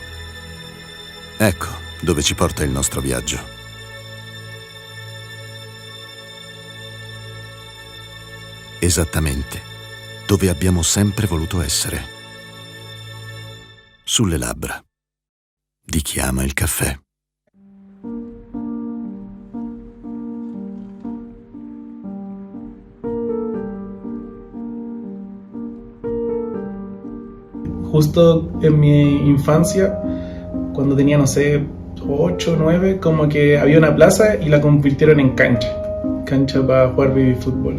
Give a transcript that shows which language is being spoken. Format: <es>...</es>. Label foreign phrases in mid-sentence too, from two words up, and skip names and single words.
<it>Ecco dove ci porta il nostro viaggio. Esattamente dove abbiamo sempre voluto essere. Sulle labbra di chi ama il caffè.</it> <es>Justo en mi infancia, cuando tenía, no sé, 8 o 9, como que había una plaza y la convirtieron en cancha para jugar baby fútbol.</es>